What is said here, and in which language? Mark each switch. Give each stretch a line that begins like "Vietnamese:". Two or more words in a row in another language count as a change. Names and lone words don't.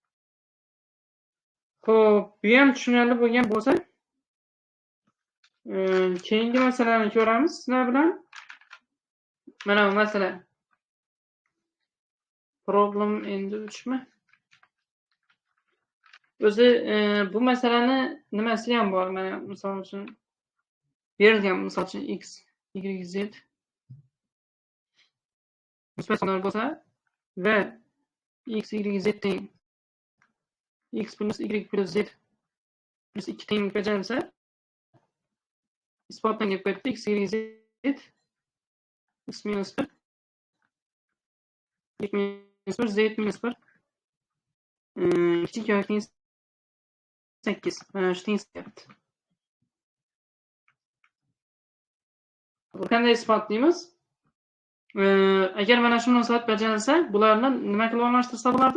Uzbek: Xo'p, bu ham tushunarli bo'lgan bo'lsa, keyingi masalani ko'ramiz sizlar bilan. Mana bu masala. Problem endi 3 mi? O'zi bu masalani nimasi ham bor? Mana misol uchun berilgan, misol uchun x, y, z musbat sonlar bo'lsa va x, y, z teng x plus y plus z plus 2 teng bajarilsa, isbotlangan paytda x, y, z x minus 1 y minus 1 z minus 1 kichik yoki teng 8. Mana shu tengsizyapti. Qanday isbotlaymiz? Agar mana shu munosabat bajarilsa, bularni nima qilib almashtirsa bo'lardi?